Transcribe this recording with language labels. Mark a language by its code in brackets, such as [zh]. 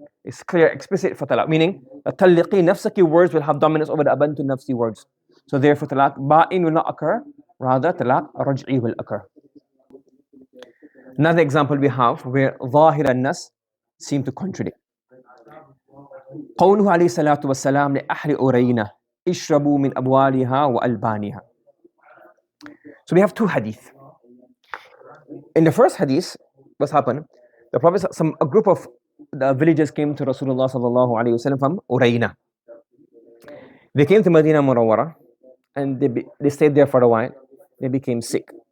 [en] It's clear, explicit for talaq, meaning the talliqi nafsaki words will have dominance over the abantu nafsi words. So therefore, talaq ba'in will not occur, rather talaq raj'i will occur. Another example we have where zahir and nas seem to contradict. [ar] قوله عليه الصلاة والسلام لأهل أرينة اشربوا من أبوالها وألبانها. [en] So we have two hadith. In the first hadith, what's happened? The Prophet, a group of the villagers came to Rasulullah sallallahu alaihi wasallam from Urayna. They came to Medina Munawwara and they stayed there for a while. They became sick.